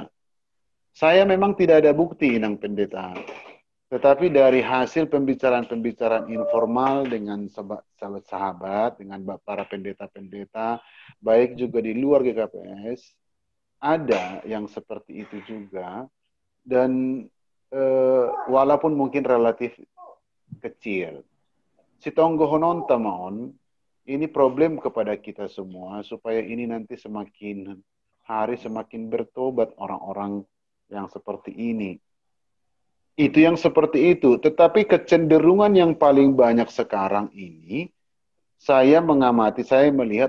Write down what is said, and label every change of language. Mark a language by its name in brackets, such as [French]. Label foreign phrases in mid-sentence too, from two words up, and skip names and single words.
[Indonesian] Saya memang tidak ada bukti inang pendeta, tetapi dari hasil pembicaraan-pembicaraan informal dengan sahabat-sahabat, dengan para pendeta-pendeta, baik juga di luar GKPS, ada yang seperti itu juga, dan walaupun mungkin relatif kecil. [Batak Simalungun] Si tonggo honon tamaon, [Indonesian] ini problem kepada kita semua, supaya ini nanti semakin hari semakin bertobat orang-orang yang seperti ini. Itu yang seperti itu. Tetapi kecenderungan yang paling banyak sekarang ini, saya mengamati, saya melihat